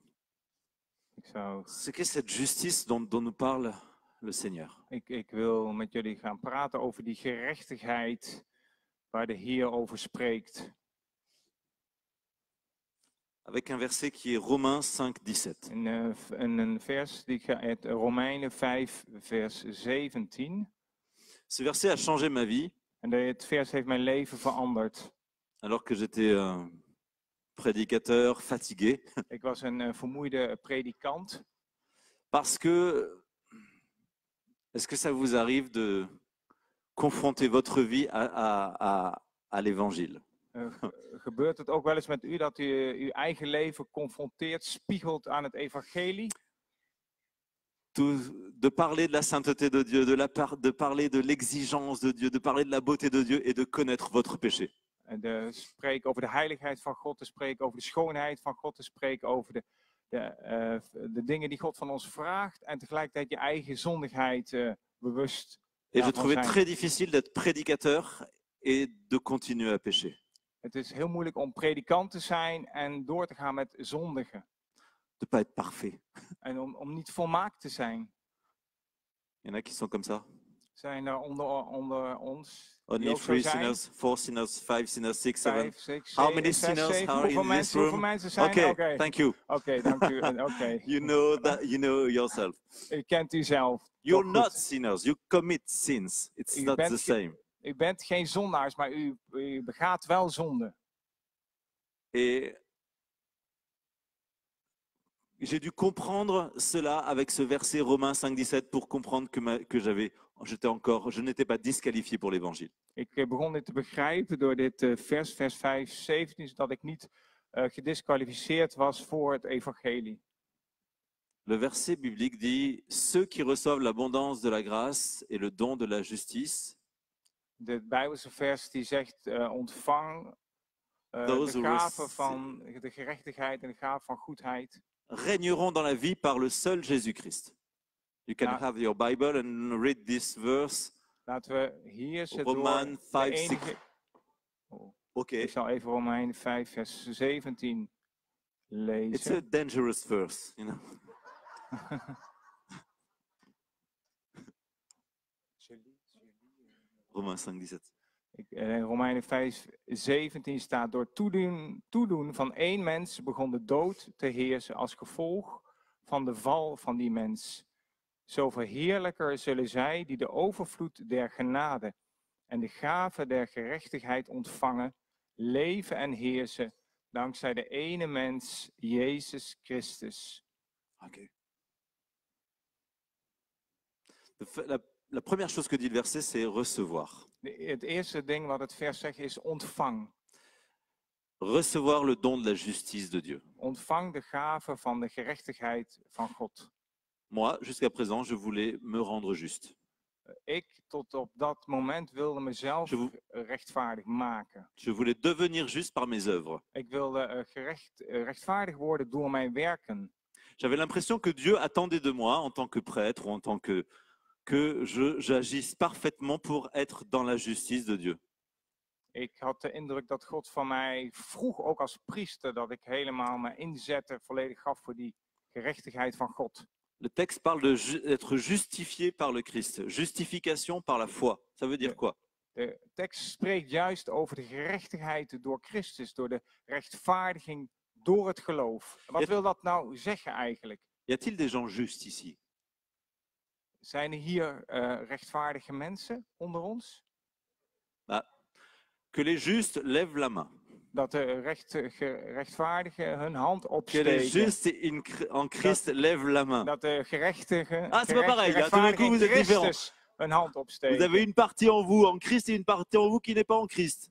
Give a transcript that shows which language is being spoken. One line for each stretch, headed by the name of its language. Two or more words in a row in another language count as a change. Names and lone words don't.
French: Ce qu'est cette justice dont nous parle le Seigneur.
Dutch: Ik wil met jullie gaan praten over die gerechtigheid waar de Heer over spreekt.
French: Avec un verset qui est Romains 5:17.
Dutch: Een vers die uit Romeinen 5, vers 17.
French: Ce verset a changé ma vie.
Dutch: En dit vers heeft mijn leven veranderd.
French: Alors que j'étais un prédicateur fatigué.
Dutch: Ik was een vermoeide predikant.
French: Parce que, est-ce que ça vous arrive de confronter votre vie à l'évangile?
Dutch: Gebeurt het ook wel eens met u dat u uw eigen leven confronteert, spiegelt aan het evangelie?
French: De parler de la sainteté de Dieu, de parler de l'exigence de Dieu, de parler de la beauté de Dieu et de connaître votre péché.
Dutch: De spreken over de heiligheid van God, te spreken over de schoonheid van God, te spreken over de dingen die God van ons vraagt en tegelijkertijd je eigen zondigheid bewust.
French: Et je trouvais très difficile d'être prédicateur et de continuer à pécher.
Dutch: Het is heel moeilijk om predikant te zijn en door te gaan met zondigen.
French: De pas être parfait.
Dutch: En om niet volmaakt te zijn.
French: Il y en a qui sont comme ça.
Dutch: Zijn er onder ons?
English: Only 3 sinners, 4 sinners, 5 sinners, 6, 7. 5, 6, How many 7, sinners 7. are in this room?
Dutch: Hoeveel mensen zijn
English: Okay,
Dutch: er? Okay.
English: thank you.
Dutch: Oké, dank u.
English: Okay. You know yourself.
Dutch: U kent u zelf.
English: You're not sinners. You commit sins. It's not the same.
Dutch: U bent geen zondaars, maar u begaat wel zonde.
French: Et j'ai dû comprendre cela avec ce verset Romains 5:17 pour comprendre que je n'étais pas disqualifié pour l'évangile.
Dutch: Ik begon dit te begrijpen door dit vers 5, 17, zodat ik niet gedisqualificeerd was voor het evangelie.
French: Le verset biblique dit: ceux qui reçoivent l'abondance de la grâce et le don de la justice.
Dutch: De Bijbelse vers die zegt ontvang de gave van de gerechtigheid en de gave van goedheid.
French: Régneront dans la vie par le seul Jésus-Christ.
English: You can have your Bible and read this verse.
Dutch: Laten we hier zitten
French: Romains 5, 6.
Dutch: Okay. Ik zal even Romeinen 5, vers 17 lezen.
English: It's a dangerous verse, you know.
French: Romains 5:17.
Dutch: Romeinen 5, 17 staat: door toedoen van één mens begon de dood te heersen als gevolg van de val van die mens. Zo verheerlijker zullen zij die de overvloed der genade en de gave der gerechtigheid ontvangen, leven en heersen dankzij de ene mens, Jezus Christus. Okay.
French: La première chose que dit le verset, c'est recevoir.
Dutch: Het eerste ding wat het vers zegt is ontvang.
French: Recevoir le don de la justice de Dieu.
Dutch: Ontvang de gave van de gerechtigheid van God.
French: Moi, jusqu'à présent, je voulais me rendre juste.
Dutch: Ik tot op dat moment wilde mezelf
French: Je vous-
Dutch: rechtvaardig maken.
French: Je voulais devenir juste par mes œuvres.
Dutch: Ik wilde rechtvaardig worden door mijn werken.
French: J'avais l'impression que Dieu attendait de moi, en tant que prêtre ou en tant que j'agisse parfaitement pour être dans la justice de Dieu.
Dutch: Ik had de indruk dat God van mij vroeg, ook als priester, dat ik helemaal me inzette, volledig gaf voor die gerechtigheid van God.
French: Le texte parle d'être justifié par le Christ. Justification par la foi. Ça veut dire quoi?
Dutch: De tekst spreekt juist over de gerechtigheid door Christus, door de rechtvaardiging door het geloof. Wat wil dat nou zeggen eigenlijk?
French: Y a-t-il des gens justes ici?
Dutch: Zijn er hier rechtvaardige mensen onder ons?
French: Que les justes lèvent la main.
Dutch: Dat de rechtvaardigen hun hand
French: Que les
Dutch: opsteken.
French: justes en Christ lèvent la main.
Dutch: Dat de gerechtigen,
French: Ah, c'est pas pareil, là, tout d'un coup,
Dutch: rechtvaardigen
French: vous
Dutch: in
French: êtes différents.
Dutch: Christus hun hand
French: Vous
Dutch: opsteken.
French: avez une partie en vous en Christ et une partie en vous qui n'est pas en Christ.